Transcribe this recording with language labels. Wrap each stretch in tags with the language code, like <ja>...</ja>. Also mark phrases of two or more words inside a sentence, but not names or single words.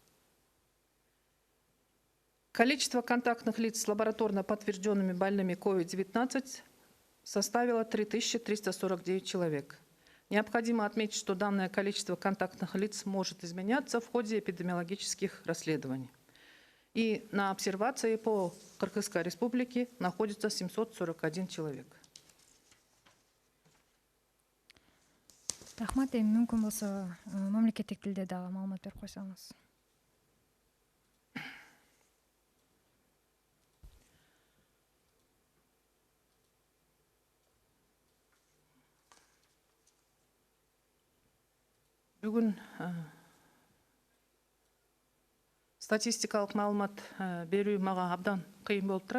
<ru>Количество контактных лиц с лабораторно подтвержденными больными COVID-19 составило 3349 человек. Необходимо отметить, что данное количество контактных лиц может изменяться в ходе эпидемиологических расследований. И на обсервации по Кыргызской республике находится 741 человек.</ru> <ky>Рахмат, эми мүмкүн болсо мамлекеттик тилде дагы маалымат берип койсоңуз. Бүгін статистикалық маалымат берүү мага абдан кыйын болуп турат.</ky>